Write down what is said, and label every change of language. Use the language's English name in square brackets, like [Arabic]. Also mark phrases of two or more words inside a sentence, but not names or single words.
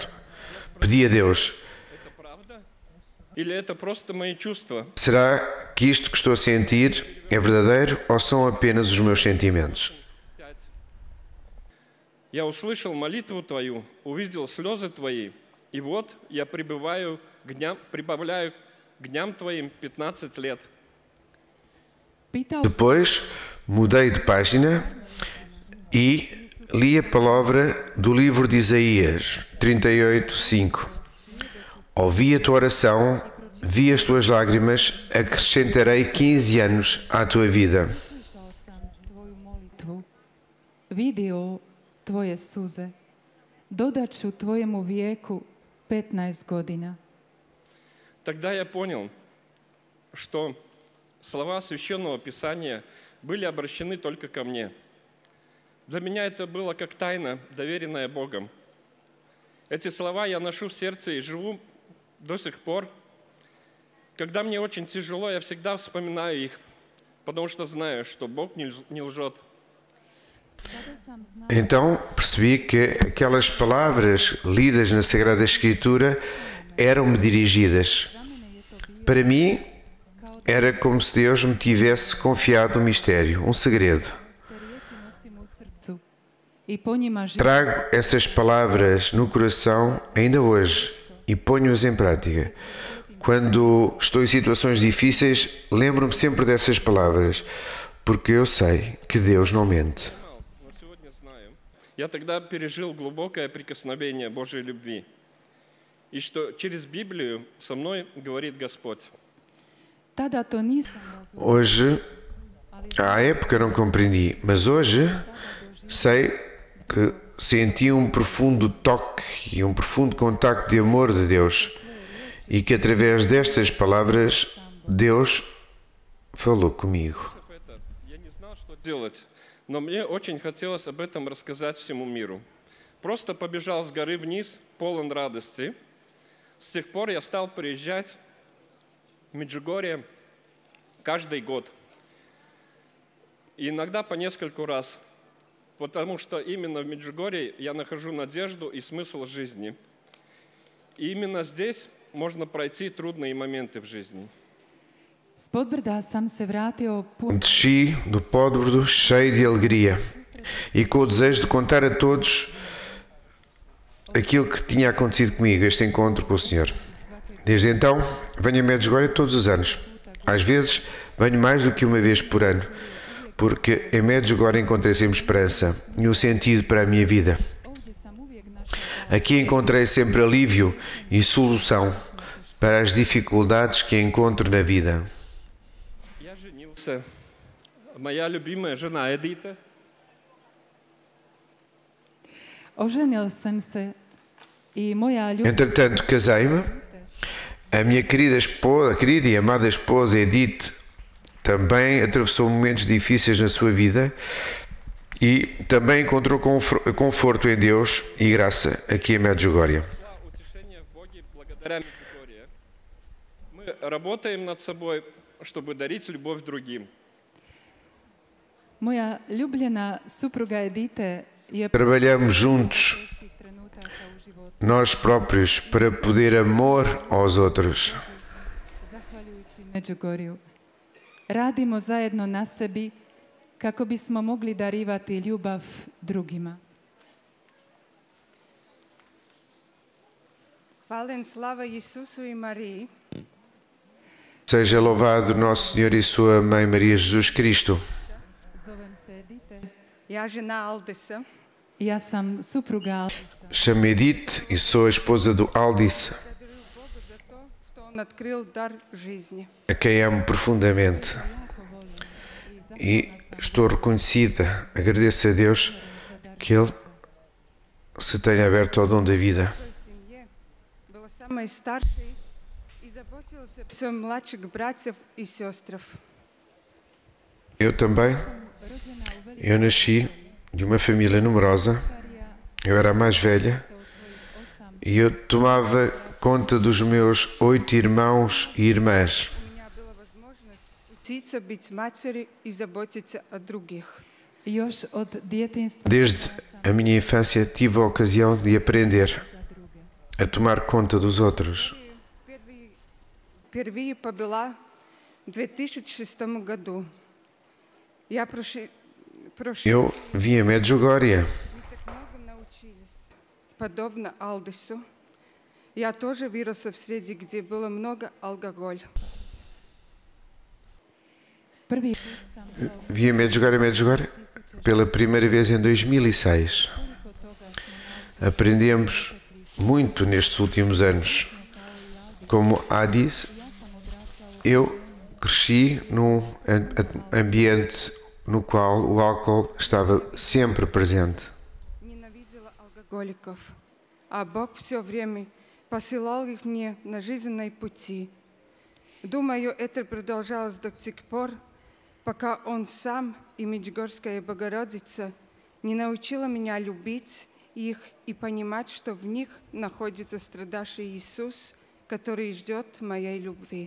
[Portuguese] Pedi a Deus: [Russian] Это правда? Или это просто мои чувства? [Portuguese] será que isto que estou a sentir é verdadeiro ou são apenas os meus sentimentos? 5. [Russian] Я услышал молитву твою, увидел слезы твои, и вот я прибавляю к дням твоим 15 лет. [Croatian] pitao [Portuguese] Depois mudei de página e li a palavra do livro de Isaías 38:5. Ouvi a tua oração, vi as tuas lágrimas, acrescentarei 15 anos à tua vida. [Croatian] slušao sam tvoju molitvu, vidio tvoje suze, dodat ću tvojemu vijeku 15 godina. [Russian] Тогда я понял, что слова Священного Писания были обращены только ко мне. Для меня это было как тайна, доверенная Богом. Эти слова я ношу в сердце и живу до сих пор. Когда мне очень тяжело, я всегда вспоминаю их, потому что знаю, что Бог не лжет. [Croatian] Kada sam znao [Portuguese] Então percebi que aquelas palavras lidas na Sagrada Escritura eram-me dirigidas. [Croatian] za mene je to bio [Portuguese] Para mim, [Croatian] kao [Portuguese] era como se Deus me tivesse confiado um mistério, um segredo. [Croatian] te riječi nosim u srcu i po njima živim. [Portuguese] Trago essas palavras no coração ainda hoje e ponho-as em prática. Quando estou em situações difíceis, lembro-me sempre dessas palavras, porque eu sei que Deus não mente. [Russian] Но сегодня знаю. Я тогда пережил глубокое прикосновение Божьей любви. И что через Библию со мной говорит Господь. [Croatian] Tada to nisam razumio, [Portuguese] Hoje, [Croatian] ali [Portuguese] à época não compreendi, mas hoje sei que senti um profundo toque e um profundo contacto de amor de Deus e que através destas palavras Deus falou comigo. [Russian] Это, я не знал, что делать, но мне очень хотелось об этом рассказать всему миру. Просто побежал с горы вниз, полон радости. С тех пор я стал приезжать в Меджугорье каждый год. И иногда по нескольку раз. Потому что именно в Меджугорье я нахожу надежду и смысл жизни. И именно здесь можно пройти трудные моменты в жизни. [Croatian] s podbrda sam se vratio [Portuguese] Desci do Podbrodo cheio de alegria e com o desejo de contar a todos aquilo que tinha acontecido comigo, este encontro com o Senhor. Desde então, venho a Medjugorje todos os anos. Às vezes, venho mais do que uma vez por ano, porque em Medjugorje encontrei sempre esperança e um sentido para a minha vida. [Croatian] ovdje sam uvijek našao [Portuguese] Aqui encontrei sempre alívio e solução para as dificuldades que encontro na vida. [Russian] Я женился. Моя любимая жена Эдита. [Croatian] Oženil sam se i moja ljubav [Portuguese] Entretanto, casei-me. A minha querida e amada esposa Edith também atravessou momentos difíceis na sua vida e também encontrou conforto em Deus e graça aqui em Medjugorje. [Russian] Утешение в Боге благодаря Меджугорье. Работаем над собой, чтобы дарить любовь другим. [Croatian] Moja ljubljena supruga Edite je [Portuguese] Trabalhamos juntos, [Croatian] teških trenutaka u životu. [Portuguese] nós próprios, para poder amor aos outros. [Croatian] Zahvaljujući Međugorju. Radimo zajedno na sebi kako bismo mogli darivati ljubav drugima. Hvala slava Isusu i Mariji. [Portuguese] Seja louvado nosso Senhor e sua Mãe Maria Jesus Cristo. [Croatian] Zovem se Edite. Ja žena Aldisa. Ja sam supruga Aldisa. [Portuguese] Chamo-me Edith e sou a esposa do Aldis, [Russian] Благодарю Бога за то, что Он открыл дар жизни. [Portuguese] a quem amo profundamente. [Croatian] Jako volim i [Portuguese] E [Croatian] zahvalna sam [Portuguese] estou reconhecida, agradeço a Deus [Croatian] za dar [Portuguese] que Ele se tenha aberto ao dom da vida. [Russian] В своей семье была самой старшей и заботилась о всем mладших братьев и сестров. [Portuguese] Eu também, [Croatian] rođena u velikoj [Portuguese] eu nasci de uma família numerosa, [Croatian] starija [Portuguese] eu era a mais velha [Croatian] sa u svojih 8 [Portuguese] e eu tomava conta dos meus 8 irmãos e irmãs. [Russian] У меня была возможность учиться быть матерью и заботиться о других. [Croatian] još od djetinjstva [Portuguese] Desde a minha infância tive a ocasião de aprender [Croatian] za druge. [Portuguese] a tomar conta dos outros. [Russian] Впервые побыла в 2006 году. Я прошла [Portuguese] Eu vim a Medjugorje. [Russian] Мы так много научились. Подобно Алдису, я тоже выросла в среде, где было много алкоголя. [Croatian] Prvi put sam kao [Portuguese] Vim a Medjugorje pela primeira vez em 2006. [Croatian] koliko toga smo naučili [Portuguese] Aprendemos muito nestes últimos anos. Como a disse, [Croatian] ja sam odrasla u [Portuguese] eu cresci num ambiente no qual o álcool estava sempre presente. [Russian] Ненавидела алкоголиков, а Бог все время посылал их мне на жизненные пути. Думаю, это продолжалось до тех пор, пока Он сам и Меджугорская Богородица не научила меня любить их и понимать, что в них находится страдавший Иисус, который ждет моей любви.